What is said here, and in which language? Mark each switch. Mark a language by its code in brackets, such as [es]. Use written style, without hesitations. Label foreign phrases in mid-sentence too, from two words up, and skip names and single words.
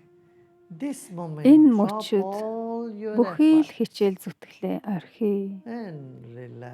[en] This moment, [mn] Энэ [en] drop [mn] мөчид [en] all your [mn] бүхий л [en] effort [mn] хичээл зүтгэлээ орхий. [en] and relax.